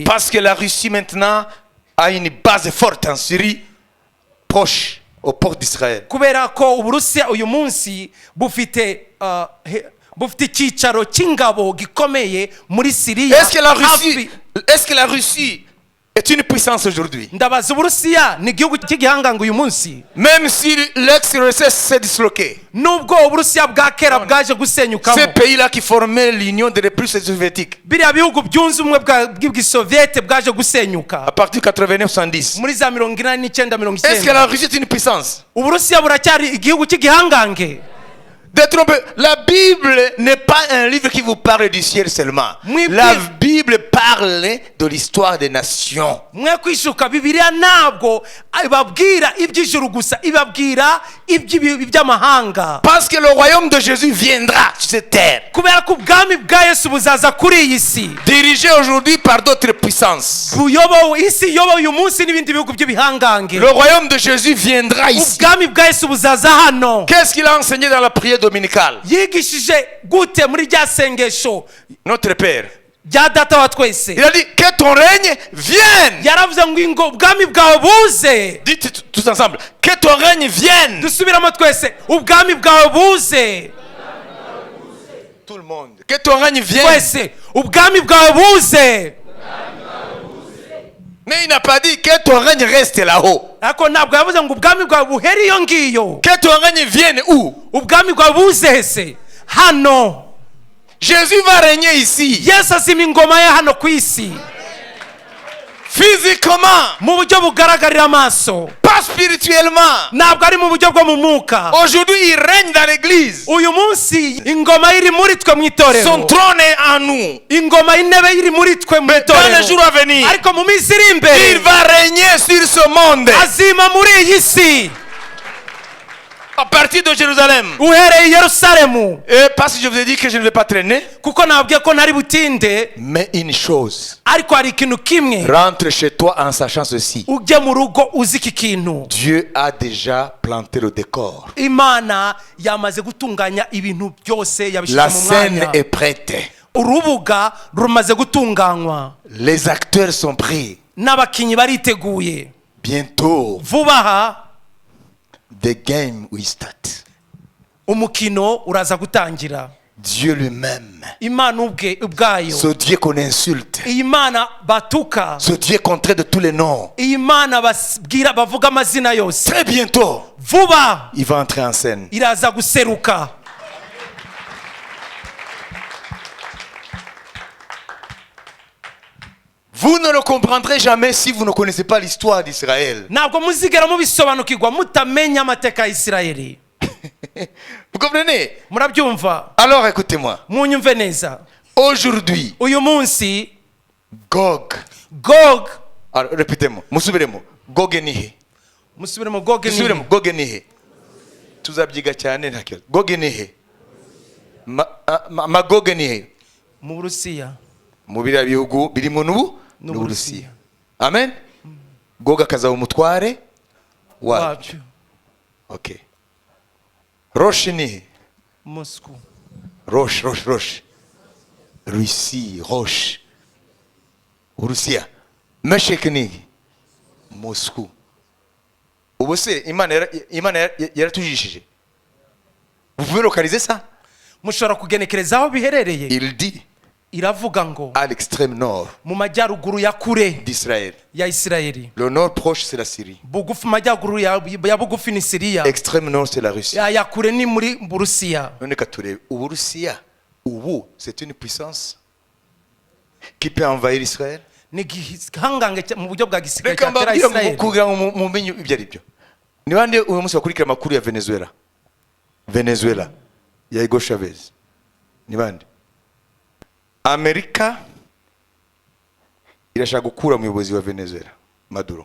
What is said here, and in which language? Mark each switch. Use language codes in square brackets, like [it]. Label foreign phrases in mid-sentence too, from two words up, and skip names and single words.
[fr] Parce que la Russie maintenant a une base forte en Syrie, proche au port d'Israël. [rw] kubera ko Uburusiya uyu munsi bufite icyicaro cy'ingabo gikomeye muri Siriya. [fr] Est-ce que la Russie est une puissance aujourd'hui? [rw] Ndabaza Uburusiya ni igihugu cy'igihanganga uyu munsi, [fr] Même si l'ex-URSS s'est disloqué. [rw] nubwo Uburusiya bwa kera bwaje gusenyukamo. [fr] Ces pays-là qui formaient l'Union des Républiques soviétiques, [rw] biriya bihugu byunze ubumwe bw'Isoviyete bwaje gusenyuka [fr] à partir de 89-110. [rw] muri za 1989 [fr] Est-ce que la Russie est une puissance? [rw] Uburusiya buracyari igihugu cy'igihangange. [fr] Détrompez. La Bible n'est pas un livre qui vous parle du ciel seulement. La Bible parle de l'histoire des nations. [rw] Mwe kwishuka Bibiliya ntabwo ibabwira iby'ijuru gusa, ibabwira iby'amahanga. [fr] Parce que le royaume de Jésus viendra sur cette terre, [rw] kubera ko ubwami bwa Yesu buzaza kuri iyi si, [fr] dirigé aujourd'hui par d'autres puissances. [rw] buyobowe isi iyobowe uyu munsi n'ibindi bihugu by'ibihangange. [fr] Le royaume de Jésus viendra ici. [rw] ubwami bwa Yesu buzaza hano. [fr] Qu'est-ce qu'il a enseigné dans la prière dominicale? [rw] yigishije gute muri rya sengesho [fr] Notre Père, [rw] rya data wa twese? [fr] il a dit que ton règne vienne. [rw] yaravuze ngo ubwami bwawe buze. [fr] Dites tous ensemble, que ton règne vienne. [rw] dusubiramo twese, ubwami bwawe buze. [fr] Tout le monde, que ton règne vienne. [rw] twese, ubwami bwawe buze. [fr] Mais il n'a pas dit que ton règne reste là-haut. [rw] ariko ntabwo yavuze ngo ubwami bwawe buhere iyo ngiyo. [fr] Que ton règne vienne où? [rw] ubwami bwawe buze se hano. [fr] Jésus va régner ici. [rw] Yesu azima ingoma ye hano ku isi, [fr] Physiquement, [rw] mu buryo bugaragarira amaso, [fr] pas spirituellement. [rw] ntabwo ari mu buryo bwo mu mwuka. [fr] Aujourd'hui, il règne dans l'église. [rw] uyu munsi ingoma iri muri twe mu [fr] Son [rw] itorero, [fr] trône est en nous. [rw] ingoma y'intebe iri muri twe mu [fr] Mais dans les [rw] itorero. [fr] jours à venir, [rw] ariko mu minsi iri [fr] il [rw] imbere [fr] va régner sur ce monde. [rw] azima muri iyi si. [fr] À partir de Jérusalem. [rw] uhereye i yerusalemu. [fr] Et parce que je vous ai dit que je ne vais pas traîner. [rw] Kuko nabwiye ko ntari butinde, [fr] Mais une chose. [rw] ariko hari ikintu kimwe. [fr] Rentre chez toi en sachant ceci. [rw] Ujye mu rugo uzi iki kintu. [fr] Dieu a déjà planté le décor. [rw] Imana yamaze gutunganya ibintu byose yabishyize [fr] La [rw] mu [fr] scène [rw] mwanya. [fr] est prête. [rw] Urubuga rumaze gutunganywa. [fr] Les acteurs sont prêts. [rw] N'abakinnyi bariteguye. [fr] Bientôt, [rw] Vuba aha [en] the game will start. [rw] umukino uraza gutangira. [fr] Dieu lui-même. [rw] Imana ubwayo. [fr] Ce Dieu qu'on insulte. [rw] Iyi Mana batuka. [fr] Ce Dieu qu'on traite de tous les noms. [rw] Iyi Mana bavuga amazina yose. [fr] Très bientôt, [rw] Vuba [fr] il va entrer en scène. [rw] iraza guseruka. [fr] Vous ne le comprendrez jamais si vous ne connaissez pas l'histoire d'Israël. [rw] Ntabwo muzigera mubisobanukirwa mutamenya amateka ya Isirayeli. [fr] Vous comprenez? [rw] Murabyumva? [fr] Alors écoutez-moi. [rw] Munyumve neza. [fr] Aujourd'hui, [rw] Uyu munsi Gog. Gog, [fr] Alors répétez-moi. [rw] Musubiremo. Gog ni he? musubiremo Gog ni Musubiremo. Gog ni he? Tuzabyiga cyane nta kibazo. Gog ni he? Magog ni he? mu Burusiya. Mu biriya bihugu biri mu n'Uburusiya. Amen. Gog akazaba umutware wabyo. Okay. Roche ni he? Moscow. Roche. Russie, Roche. Urusiya. Meshek ni he? Moscou. Ubu se Imana yaratujishije. [fr] Vous pouvez localiser ça? [rw] Mushobora kugenekereza aho biherereye. [fr] Il dit [rw] Iravuga ngo [fr] à l'extrême nord [rw] mu majyaruguru ya kure [fr] d'Israël. [rw] ya Isirayeli. [fr] Le nord proche c'est la Syrie. [rw] Bugufi majyaruguru ya bugufi ni Siriya. [fr] Extrême nord c'est la Russie. [rw] Ya kure ni muri Burusiya. None katurebe Uburusiya ubu [fr] c'est une puissance qui peut envahir Israël. [rw] Ni gihangange mu buryo bwa gisirikare Reka cyatera mbabwire Isirayeli. kugira ngo mumenye ibyo ari byo. Ni bande uyu munsi bakurikira amakuru ya Venezuela ya Hugo Chavez. Ni bande? Amerika irashaka gukura umuyobozi wa Venezuela, Maduro.